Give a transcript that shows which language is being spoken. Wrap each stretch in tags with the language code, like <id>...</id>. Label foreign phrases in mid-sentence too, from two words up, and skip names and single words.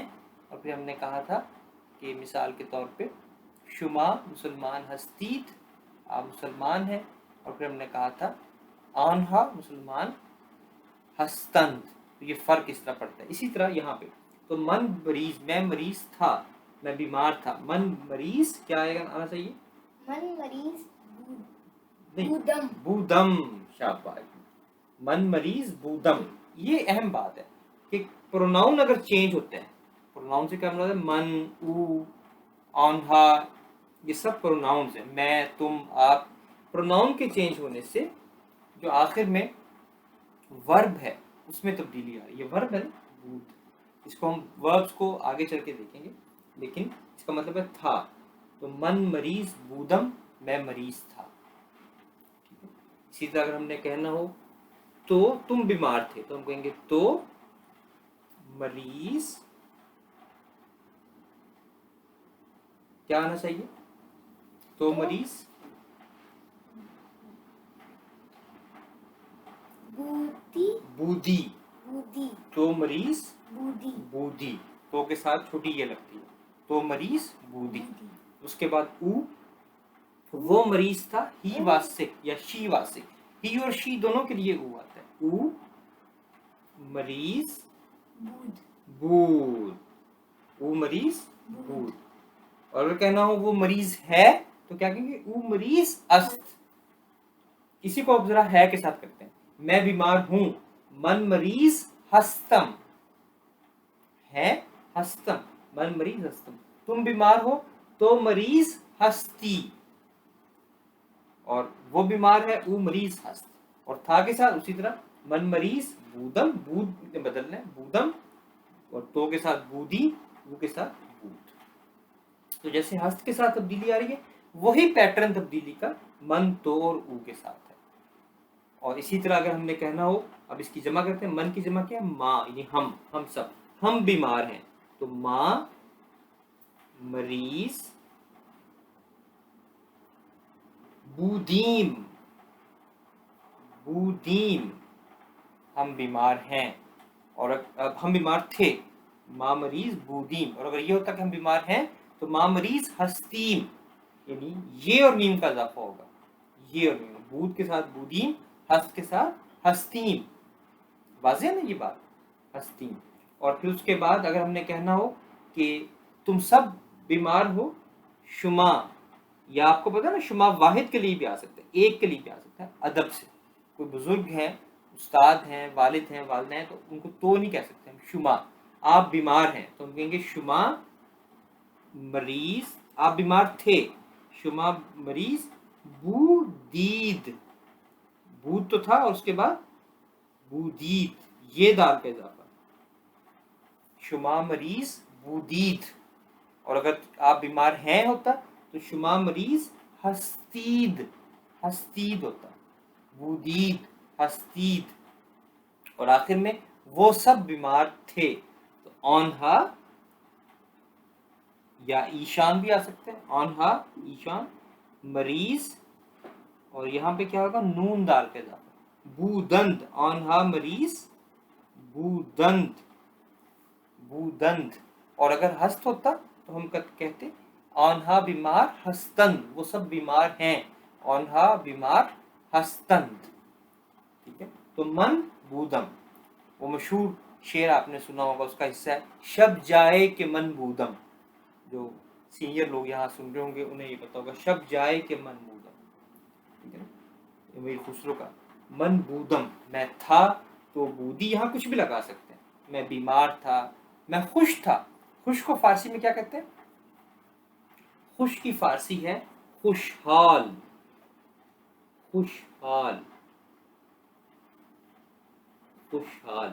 <ur>اور پھر ہم نے کہا تھا کہ مثال کے طور پہ</ur> <fa>شما مسلمان ہستید،</fa> <ur>آپ مسلمان ہیں۔ اور پھر ہم نے کہا تھا</ur> <fa>آنہا مسلمان ہستند،</fa> <ur>تو یہ فرق اس طرح پڑتا ہے۔ اسی طرح یہاں پہ تو</ur> <fa>من مریض،</fa> <ur>میں مریض تھا، میں بیمار تھا۔</ur> <fa>من مریض</fa> <ur>کیا آنا چاہیے؟</ur> <fa>من مریض بودم، شاباش، من مریض بودم۔</fa> <ur>یہ اہم بات ہے کہ پروناؤن اگر چینج ہوتے ہیں، پروناؤن سے کیا مراد ہے؟</ur> <fa>من، او، آنہا،</fa> <ur>یہ سب پروناؤنز ہیں۔ میں، تم، آپ، پروناؤن کے چینج ہونے سے جو آخر میں ورب ہے اس میں تبدیلی آ رہی ہے۔ یہ ورب ہے نا، بود، اس کو ہم وربس کو آگے چل کے دیکھیں گے، لیکن اس کا مطلب ہے تھا۔</ur> <fa>تو من مریض بودم،</fa> <ur>میں مریض تھا۔ اسی طرح اگر ہم نے کہنا ہو تو تم بیمار تھے، تو ہم کہیں گے</ur> <fa>تو مریض،</fa> <ur>کیا آنا چاہیے؟</ur> <fa>تو مریض بودی، تو مریض بودی،</fa> <ur>تو کے ساتھ چھوٹی یہ لگتی ہے،</ur> <fa>تو مریض بودی۔</fa> <ur>اس کے بعد او، وہ مریض تھا،</ur> <en>he was sick or she was sick,</en> <ur>ہی اور شی دونوں کے لیے او آتا ہے۔</ur> <fa>او مریض بود، او مریض بود۔</fa> <ur>اور اگر کہنا ہو وہ مریض ہے تو کیا کہیں گے؟</ur> <fa>او مریض است۔</fa> <ur>اسی کو اب ذرا ہے کے ساتھ کرتے ہیں۔ میں بیمار ہوں،</ur> <fa>من مریض ہستم،</fa> <ur>ہے ہستم،</ur> <fa>من مریض ہستم۔</fa> <ur>تم بیمار ہو</ur> <fa>تو مریض ہستی،</fa> <ur>اور وہ بیمار ہے،</ur> <fa>او مریض ہست۔</fa> <ur>اور تھا کے ساتھ اسی طرح</ur> <fa>من مریض بودم،</fa> <ur>بود نے بدلنا ہے بودم، اور تو کے ساتھ بودی، او کے ساتھ بود۔ تو جیسے ہست کے ساتھ تبدیلی آ رہی ہے، وہی پیٹرن تبدیلی کا من، تو اور او کے ساتھ ہے۔ اور اسی طرح اگر ہم نے کہنا ہو، اب اس کی جمع کرتے ہیں، من کی جمع کیا ہے؟ ماں، یعنی ہم سب۔ ہم بیمار ہیں. تو</ur> <fa>ماں مریض بودیم بودیم</fa> <ur>ہم بیمار ہیں. اور اب ہم بیمار تھے</ur> <fa>ماں مریض بودیم.</fa> <ur>اور اگر یہ ہوتا کہ ہم بیمار ہیں تو</ur> <fa>ماں مریض ہستیم.</fa> <ur>یعنی یہ اور میم کا اضافہ ہوگا. یہ اور میم, بود کے ساتھ بودیم, ہست کے ساتھ ہستیم. واضح ہے نا یہ بات, ہستیم. اور پھر اس کے بعد اگر ہم نے کہنا ہو کہ تم سب بیمار ہو شما, یا آپ کو پتا نا شما واحد کے لیے بھی آ سکتا ہے, ایک کے لیے بھی آ سکتا ہے ادب سے. کوئی بزرگ ہیں, استاد ہیں, والد ہیں, والدہ ہیں, تو ان کو تو نہیں کہہ سکتے ہم شما. آپ بیمار ہیں تو ہم کہیں گے</ur> <fa>شما مریض,</fa> <ur>آپ بیمار تھے</ur> <fa>شما مریض بودید.</fa> <ur>بود تو تھا اور اس کے بعد بودید, یہ دال کا اضافہ,</ur> <fa>شما مریض بودید.</fa> <ur>اور اگر آپ بیمار ہیں ہوتا تو</ur> <fa>شما مریض ہستید,</fa> <ur>ہستید ہوتا, بودید ہستید. اور آخر میں وہ سب بیمار تھے, تو آنہا یا ایشان بھی آ سکتے ہیں,</ur> <fa>آنہا ایشان مریض.</fa> <ur>اور یہاں پہ کیا ہوگا, نون دال کے اضافہ,</ur> <fa>بودند, آنہا مریض بودند بودند.</fa> <ur>اور اگر ہست ہوتا تو ہم کہتے</ur> <fa>آنہا بیمار ہستند,</fa> <ur>وہ سب بیمار ہیں,</ur> <fa>آنہا بیمار ہستند.</fa> <ur>ٹھیک ہے. تو</ur> <fa>من بودم,</fa> <ur>وہ مشہور شعر آپ نے سنا ہوگا, اس کا حصہ ہے</ur> <fa>شب جائے کہ من بودم.</fa> <ur>جو سینئر لوگ یہاں سن رہے ہوں گے انہیں یہ پتا ہوگا,</ur> <fa>شب جائے کہ من بودم.</fa> <ur>ٹھیک ہے نا, امیر خسرو کا</ur> <fa>من بودم,</fa> <ur>میں تھا</ur> <fa>تو بودی</fa> <ur>یہاں کچھ بھی لگا سکتے ہیں. میں بیمار تھا, میں خوش تھا. خوش کو فارسی میں کیا کہتے ہیں؟ خوش کی فارسی ہے خوشحال. خوشحال خوشحال.</ur>